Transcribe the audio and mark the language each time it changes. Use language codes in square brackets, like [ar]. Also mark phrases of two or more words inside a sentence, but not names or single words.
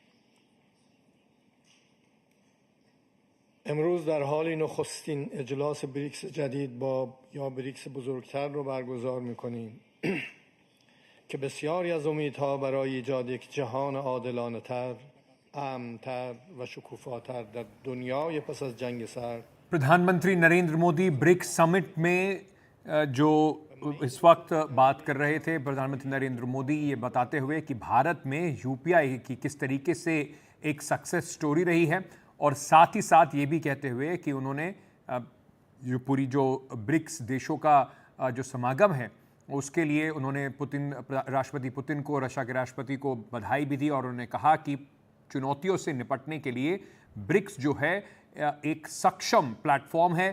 [fa] امروز در حال نخستین اجلاس بریکس جدید یا بریکس بزرگتر رو برگزار می‌کنیم که بسیاری از امیدها برای ایجاد یک جهان عادلانه‌تر، امن‌تر و شکوفاتر در دنیای پس از جنگ سرد. [hi] प्रधानमंत्री नरेंद्र मोदी ब्रिक्स समिट में जो इस वक्त बात कर रहे थे, प्रधानमंत्री नरेंद्र मोदी ये बताते हुए कि भारत में यूपीआई की किस तरीके से एक [en] success story [hi] रही है, और साथ ही साथ ये भी कहते हुए कि उन्होंने जो पूरी जो ब्रिक्स देशों का जो समागम है उसके लिए उन्होंने राष्ट्रपति पुतिन को, रशिया के राष्ट्रपति को बधाई भी दी, और उन्होंने कहा कि चुनौतियों से निपटने के लिए ब्रिक्स जो है एक सक्षम प्लेटफॉर्म है।